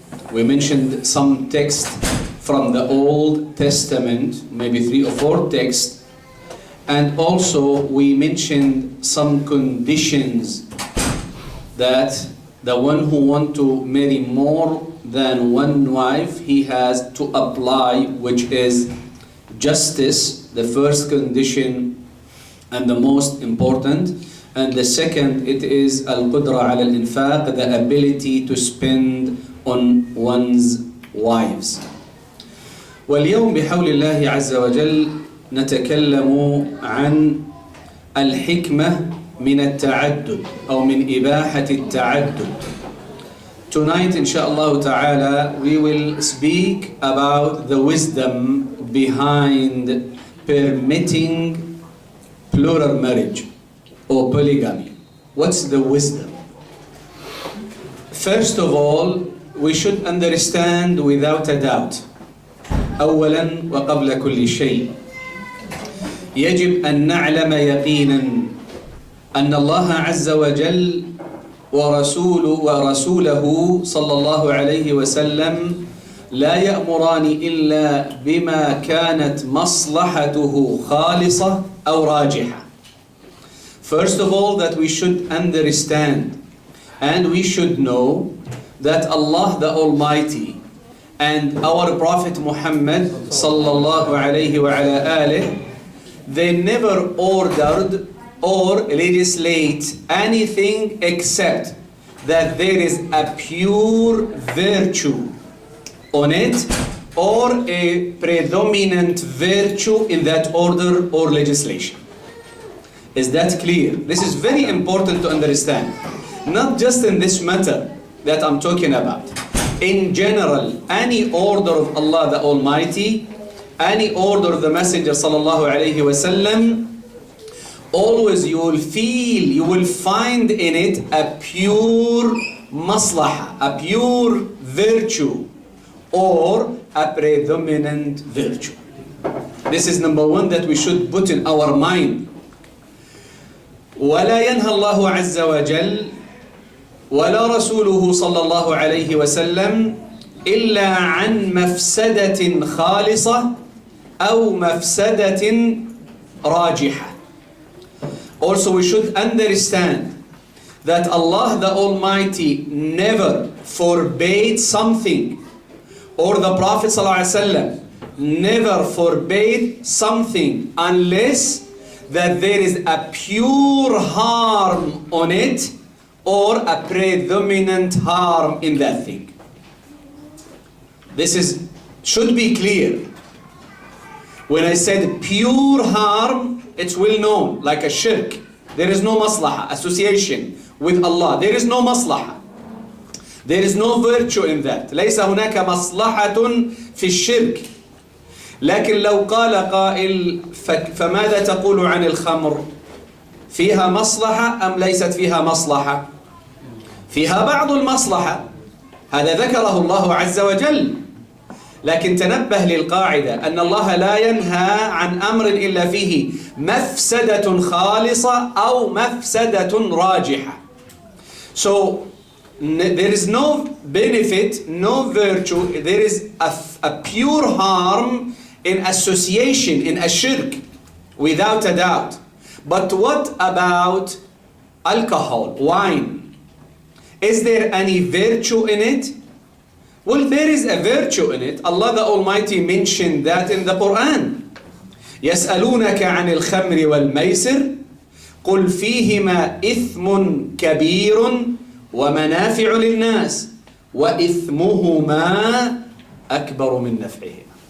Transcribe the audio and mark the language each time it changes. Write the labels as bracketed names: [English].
[English] We mentioned some text from the Old Testament, maybe 3 or 4 texts, and also we mentioned some conditions that the one who wants to marry more than one wife, he has to apply, which is justice, the first condition and the most important. And the second, it is [Arabic] al-qudra ala al-infaq, [English] the ability to spend on one's wives. [Arabic] واليوم بحول الله عز وجل نتكلم عن الحكمة من التعدد أو من إباحة التعدد. [English] Tonight, inshallah ta'ala, we will speak about the wisdom behind permitting plural marriage or polygamy. What's the wisdom? First of all, we should understand without a doubt, [Arabic] أولا وقبل كل شيء، يجب أن نعلم يقينا أن الله عز وجل ورسوله صلى الله عليه وسلم لا يأمران إلا بما كانت مصلحته خالصة أو راجحة. [English] First of all, that we should understand and we should know that Allah the Almighty and our Prophet Muhammad sallallahu alayhi wa ala alih, they never ordered or legislate anything except that there is a pure virtue on it or a predominant virtue in that order or legislation. Is that clear? This is very important to understand. Not just in this matter that I'm talking about. In general, any order of Allah the Almighty, any order of the Messenger sallallahu alayhi wa sallam, always you will find in it a pure maslaha, a pure virtue, or a predominant virtue. This is number one that we should put in our mind. [Arabic] ولا ينهى الله عز وجل ولا رسوله صلى الله عليه وسلم إلا عن مفسدة خالصة أو مفسدة راجحة. [English] Also we should understand that Allah the Almighty never forbade something, or the Prophet ﷺ never forbade something unless that there is a pure harm on it or a predominant harm in that thing. This should be clear. When I said pure harm, it's well known, like a shirk. There is no maslaha, association with Allah. There is no maslaha. There is no virtue in that. [Arabic] ليس هناك مصلحة في الشرك. لكن لو قال قائل فماذا تقول عن الخمر؟ فيها مصلحة أم ليست فيها مصلحة؟ فيها بعض المصلحة، هذا ذكره الله عز وجل. لكن تنبه للقاعدة أن الله لا ينهى عن أمر إلا فيه مفسدة خالصة أو مفسدة راجحة. [English] So there is no benefit, no virtue, there is a pure harm in association, in a shirk, without a doubt. But what about alcohol, wine? Is there any virtue in it? Well, there is a virtue in it. Allah the Almighty mentioned that in the Quran. [Arabic] يسألونك عن الخمر والميسر قل فيهما إثم كبير ومنافع للناس وإثمهما أكبر من نفعهما.